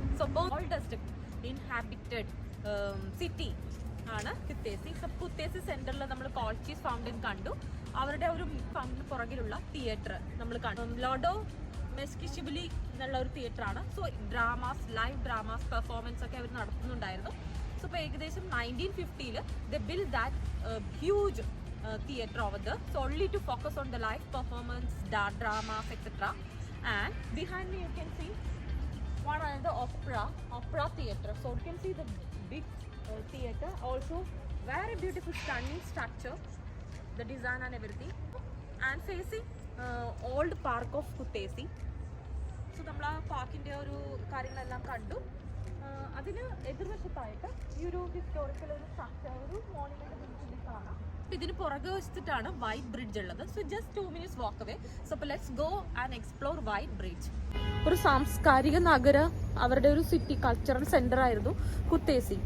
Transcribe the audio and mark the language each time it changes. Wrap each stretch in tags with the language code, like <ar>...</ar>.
<ml>So oldest inhabited city ആണ് കുത്തേസി. So കുത്തേസി സെന്ററിൽ നമ്മൾ കോൾച്ചീസ് ഫൗണ്ടൻ കണ്ടു. അവരുടെ ഒരു ഫൗണ്ടന് പുറകിലുള്ള തിയേറ്റർ നമ്മൾ കണ്ടു. ലോഡോ മെസ്കിഷിബിലി എന്നുള്ള ഒരു തിയേറ്റർ ആണ്. So dramas, live dramas, performance ഒക്കെ അവർ നടത്തുന്നുണ്ടായിരുന്നു. സോ ഇപ്പോൾ ഏകദേശം</ml> <en>1950 they built that huge theatre over there, so only to focus on the live performance, dramas, etc. And behind me you can see one another opera theatre. So you can see the big theatre, also very beautiful, stunning structure, the design and everything. And facing old park of കുത്തേസി.</en> <ml>So നമ്മൾ ആ പാർക്കിൻ്റെ ഒരു കാര്യങ്ങളെല്ലാം കണ്ടു. അതിന് എതിർവശത്തായിട്ട് ഈ ഒരു historical ഒരു സ്ട്രക്ചർ, ഒരു മോണുമെന്റ് കാണാം. ഇതിന് പുറകെ വശത്തിട്ടാണ് വൈറ്റ് ബ്രിഡ്ജ് ഉള്ളത്.</ml> <en>So just 2 minutes walk away. So let's go and explore White Bridge.</en> <ml>ഒരു സാംസ്കാരിക നഗര, അവരുടെ ഒരു സിറ്റി കൾച്ചറൽ സെന്റർ ആയിരുന്നു കുത്തേസി.</ml>